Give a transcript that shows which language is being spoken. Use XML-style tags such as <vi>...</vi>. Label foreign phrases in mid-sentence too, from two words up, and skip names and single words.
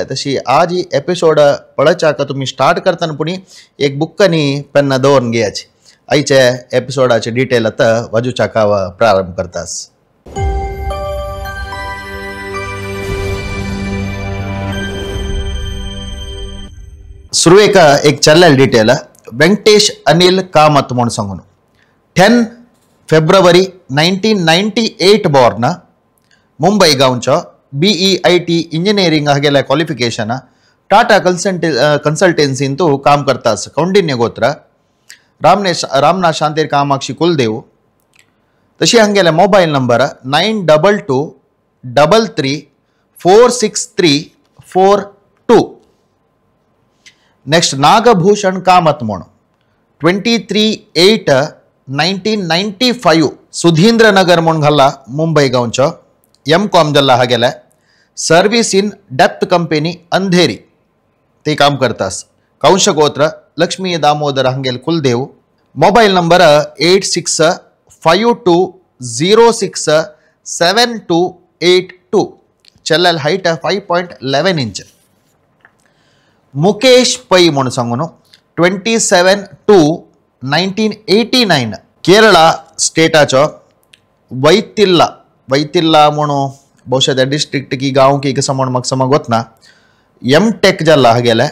<kok>तशी आज ही एपिसोड पळोवच्याक तुम्ही स्टार्ट करतना पुणी एक बुक आनी पेन दवरून घेयाची. आयचे एपिसोडाचे डिटेल आतां वाजूच्याक हांव प्रारंभ करतास. सुरवेक एक चल्लेल डिटेल ವೆಂಕಟೇಶ್ ಅನಿಲ್ ಕಾಮತ್ म्हणून सांगून 10 फेब्रुवारी 1998 बॉर्न मुंबई गांवचो BEIT इंजिनियरिंग हागेले क्वॉलिफिकेशन टाटा कन्सल्टन्सीन तू काम करतास. कौंडिन्य गोत्र रामनाथ शांतीर कामाक्षी कुलदेव. तशी हांगेले</kok> <en>mobile number</en> <kok>9222334634 नेक्स्ट नागभूषण कामत म्हणून 23/8/1995 सुधींद्र नगर म्हणून घाला मुंबई गांवचो M.Com जल्ला हागेले सर्विस इन डेप्थ कंपनी अंधेरी ते काम करतास. कंश गोत्र लक्ष्मी दामोदर हांगेल कुलदेव.</kok> <en>mobile number</en> <kok>8652067282 चल्लेल हाइट 5.11 इंच. मुकेश पै म्हणून सांगून 27/2/1989 केरळा स्टेटाचो वैतिल्ला म्हणून बहुशः त्या डिस्ट्रिक्ट की गांव की कसं म्हणून म्हाका समज गोतना M.Tech जाल्ला हागेले.</kok>